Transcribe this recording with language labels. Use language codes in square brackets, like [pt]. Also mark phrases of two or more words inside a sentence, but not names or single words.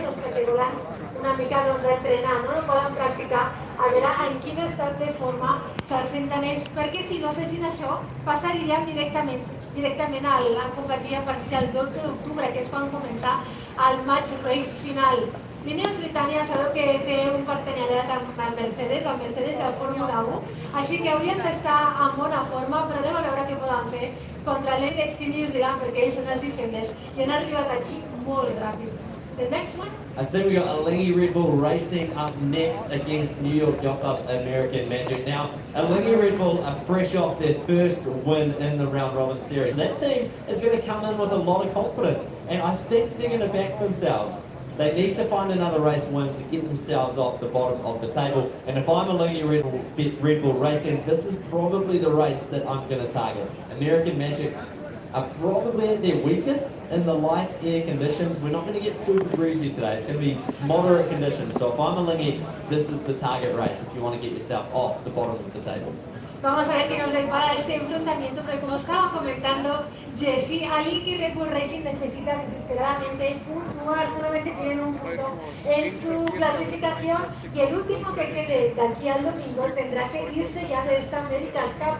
[ca] Doncs perquè volen una mica entrenar, no poden practicar a veure en quin estat de forma se senten ells, perquè si no fessin això, passaríem directament a competir a partir del 12 d'octubre, que és quan començar el match race final. L'Ineos Britannia sabeu que té un partenariat amb el Mercedes de Fórmula 1, així que haurien d'estar en bona forma, però anem a veure què poden fer contra l'Emirates Team New Zealand, perquè ells són els Defenders i han arribat aquí molt ràpid. [en] The next one? I think we got Alinghi Red Bull racing up next against New York Yacht Club American Magic. Now, Alinghi Red Bull are fresh off their first win in the round robin series. That team is going to come in with a lot of confidence, and I think they're going to back themselves. They need to find another race win to get themselves off the bottom of the table. And if I'm Alinghi Red Bull Racing, this is probably the race that I'm going to target. American Magic are probably at their weakest in the light air conditions. We're not going to get super breezy today. It's going to be moderate conditions. So if I'm a lingy, this is the target race if you want to get yourself off the bottom of the table. [es] Vamos a ver qué nos depara este enfrentamiento, pero como estaba comentando Jesse, alguien que Red Bull Racing necesita desesperadamente puntuar, solamente tienen un punto en su clasificación y el último que quede de aquí al domingo tendrá que irse ya de esta America's Cup.